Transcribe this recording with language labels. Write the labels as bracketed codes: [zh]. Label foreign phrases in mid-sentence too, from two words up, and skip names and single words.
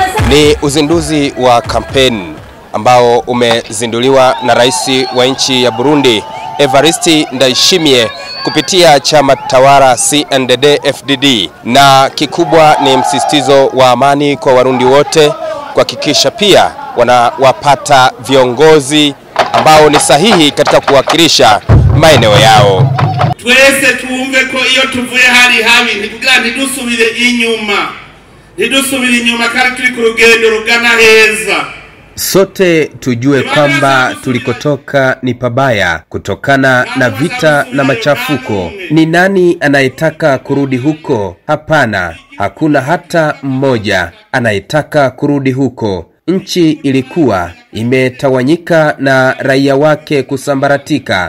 [sw] Ni uzinduzi wa kampeni ambao umezinduliwa na rais wa nchi ya Burundi Evariste Ndayishimiye kupitia chama tawala CNDD-FDD, na kikubwa ni msisitizo wa amani kwa Warundi wote, kuhakikisha pia wanawapata viongozi ambao ni sahihi katika kuwakilisha maeneo yao. [rn] Twese tuumve ko iyo tuvuye hari habi ntikugira ntidusubire inyuma kandi turi ku rugendo rugana heza. [sw] Sote tujue kwamba tulikotoka ni pabaya kutokana na vita na machafuko. Ni nani anayetaka kurudi huko? Hapana, hakuna hata mmoja anayetaka kurudi huko. Nchi ilikuwa imetawanyika na raia wake kusambaratika.